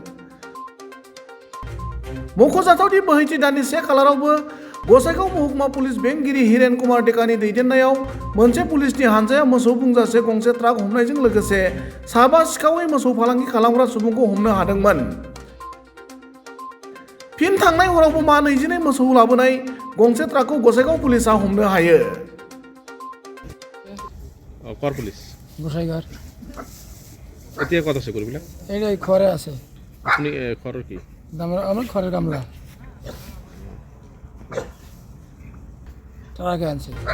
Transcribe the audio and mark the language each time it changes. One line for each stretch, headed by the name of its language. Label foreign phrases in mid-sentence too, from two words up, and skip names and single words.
Bodo: मख'जाथावदि बोहैथि दाननि 1 खालारावबो गसाइगाव महकुमा पुलिस बेंगिरि हिरेन कुमार डेकानि दैदेननायाव मोनसे पुलिसनि हानजाया मोसौ बुंजासे गंसे ट्राक हमनायजों लोगोसे साबा सिखावै मोसौ फालांगि खालामग्रा सुबुंखौ हमनो हादोंमोन। फिन थांनाय हरावबो मा 22 मोसौ लाबोनाय गंसे ट्राकखौ गसाइगाव पुलिसा हमनो हायो।
Assamese: কৰ পুলিচ গোসাইগাঁৱৰ এতিয়া ক'ত আছে গৰুবিলাক? এই ঘৰে আছে। আপুনি ঘৰৰ কি আমাৰ ঘৰৰ গামলা ট্ৰাকে আনছে।